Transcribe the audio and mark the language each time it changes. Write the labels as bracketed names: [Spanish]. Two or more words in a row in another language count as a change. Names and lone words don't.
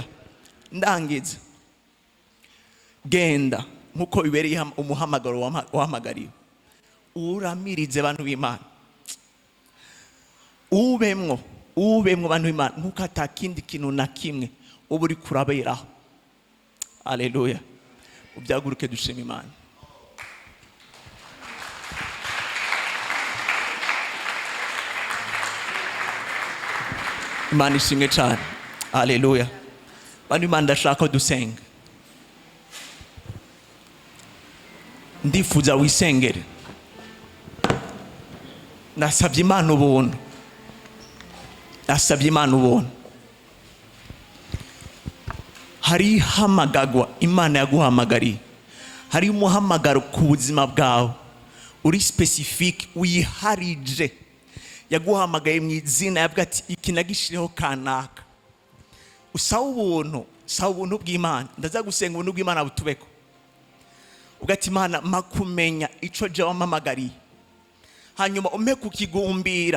[Rundi] Ndangiza, genda nkuko bibereye umuhamagaro wahamagariwe. Uramirize bantu b'Imana, ubemwo bantu b'Imana, nkuko atakindi kintu na kimwe uba uri kuraberaho. Haleluya. Ubyaguruke dushima Imana. Imana ishimwe cyane. Haleluya. Bantu b'Imana, ndashaka ko dusenga. Ndifuza wisengere. Nasabye Imana ubuntu, nasabye Imana ubuntu. Hari ihamagagwa Imana yaguhamagariye, hari umuhamagaro ku buzima bwawe uri specific wiharije. Yaguhamagaye mu izina, yavuga ati iki nagishireho kanaka. Usaba ubuntu bw'Imana. Ndaza gusenga ubuntu bw'Imana butubeko. Ugati Imana makumenya ico je wampamagariye, hanyuma umpe kukigumbira.